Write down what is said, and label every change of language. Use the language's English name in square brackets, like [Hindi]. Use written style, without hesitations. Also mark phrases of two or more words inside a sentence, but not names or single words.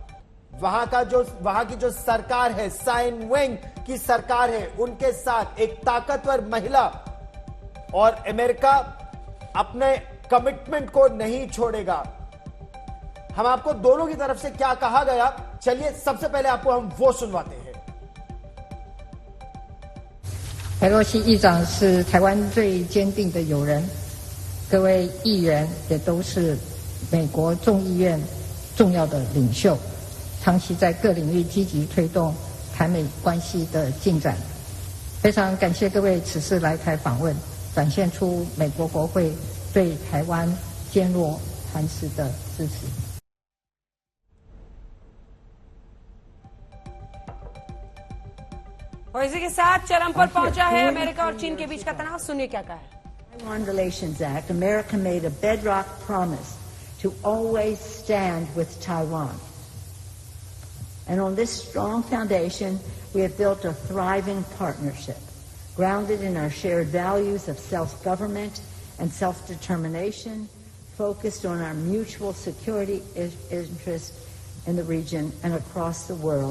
[Hindi] वहां की जो सरकार है, साइन वेंग की सरकार है, उनके साथ एक ताकतवर महिला, और अमेरिका अपने कमिटमेंट को नहीं छोड़ेगा। हम आपको दोनों की तरफ से क्या कहा गया, चलिए सबसे पहले आपको हम वो सुनवाते हैं। [Chinese] 佩洛西议长是台湾最坚定的友人，各位议员也都是美国众议院重要的领袖，长期在各领域积极推动台美关系的进展。非常感谢各位此次来台访问，展现出美国国会对台湾坚若磐石的支持。 [Hindi] और इसी के साथ चरम पर पहुंचा है अमेरिका और चीन के बीच का तनाव। सुनिए क्या कहा है। [English] Taiwan Relations Act, America made a bedrock promise to always stand with Taiwan. And on this strong foundation, we have built a thriving partnership grounded in our shared values of self-government and self-determination, focused on our mutual security interests in the region and across the world.